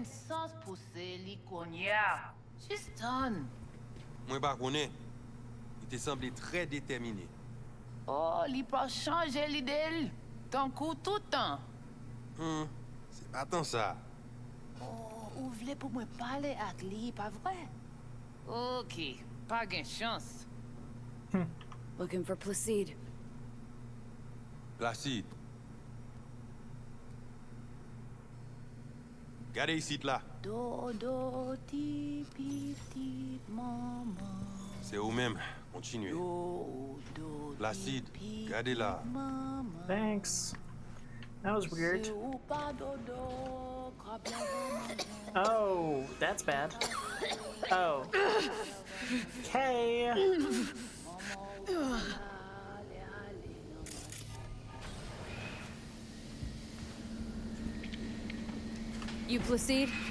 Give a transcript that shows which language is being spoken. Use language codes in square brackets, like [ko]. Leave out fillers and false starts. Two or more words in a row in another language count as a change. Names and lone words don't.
[en] She's done. [fr] Moi pas connais. Il te semblait très déterminé. Oh, li pas changer l'idée. Ton coup tout le temps. C'est pas tant ça. Oh, ou voulez pour moi parler avec lui, pas vrai? Ok, pas de chance. [en] Looking for Placide. [fr] Placide. Regardez ici là. Do, ti, pi, ti, maman. C'est vous-même. Continuez. Placide, regardez là. [en] Thanks. That was weird. Oh, that's bad. Oh. Okay. You Placide?